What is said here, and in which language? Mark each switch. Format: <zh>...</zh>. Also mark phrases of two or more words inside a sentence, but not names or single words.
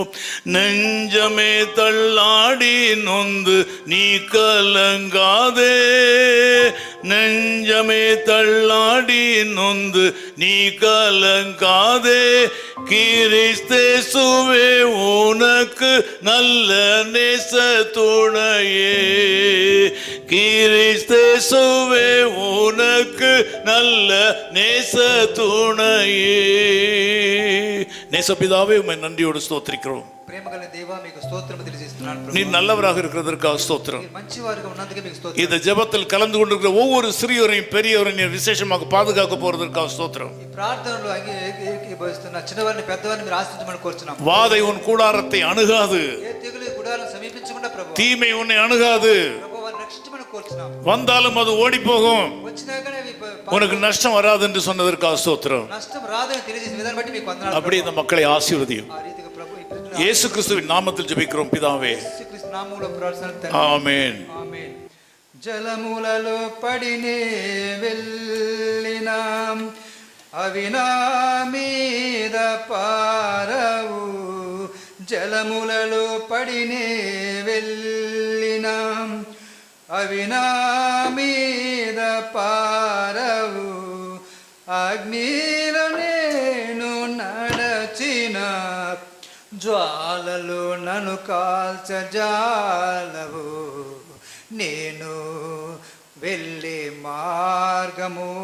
<ta>நெஞ்சமே தள்ளாடி நொந்து நீ கலங்காதே, நெஞ்சமே தள்ளாடி நொந்து நீ கலங்காதே, கிறிஸ்தேசுவே உனக்கு நல்ல நேச துணையே, கிறிஸ்தேசுவே உனக்கு நல்ல நேச துணையே. நேசபிதாவே உம்மை நன்றியோடு ஸ்தோத்திரிக்கிறோம்.</ta> <te>ప్రేమగల దేవా మీకు స్తోత్రం తెలియజేస్తున్నాను.</te> <ta>நீ நல்லவராக இருக்கிறதற்காக ஸ்தோத்திரம்.</ta> <te>మంచివారుగా ఉన్నందుకే మీకు స్తోత్రం.</te> <ta>இந்த ஜெபத்தில் கலந்து கொண்டிருக்கிற ஒவ்வொரு சிறியோரையும் பெரியவரையும் நீர் விசேஷமாக பாதுகாக்க போறதற்காக ஸ்தோத்திரம்.</ta> <te>ఈ ప్రార్థనలో ఏకీభవిస్తున్న చిన్నవారిని పెద్దవారిని మీరు ఆశించమని కోరుచున్నాం.</te> <ta>வாதை உன் கூடாரத்தை அணுகாது,</ta> <te>ఏ తెగులు గుడాలను సమీపించకుండా ప్రభు,</te> <ta>தீமை உன்னை அணுகாது,</ta> <te>ప్రభు వారిని రక్షించమని కోరుచున్నాం.</te> <ta>வந்தாலும் அது ஓடி போகும்,</ta> <te>వచ్చినాకనే</te> <ta>உனக்கு நஷ்டம் வராது என்று சொன்னதற்காக ஸ்தோத்திரம்.</ta> <te>నష్టం రాదని తెలియజేసిన విధానం బట్టి మీకు వందనాలు.</te> <ta>அப்படி இந்த மக்களை ஆசீர்வதியும்.</ta> <te>ఆ రీతిగా ప్రభు</te> <ta>இயேசு கிறிஸ்துவின் நாமத்தில் ஜெபிக்கிறோம் பிதாவே,</ta> <te>యేసుక్రీస్తు నామములో ప్రార్థన తండ్రి.</te> <ta>ஆமென்.</ta> <te>ఆమేన్. జలములలో పడినే వెళ్ళినాం, అవి నా మీద పారవు, జలములలో పడినే వెళ్ళినాం, అవి నా మీద పారవు, అగ్నిలో నేను నడచిన జ్వాలలు నన్ను కాల్చజాలవు, నేను వెళ్ళే మార్గము</te>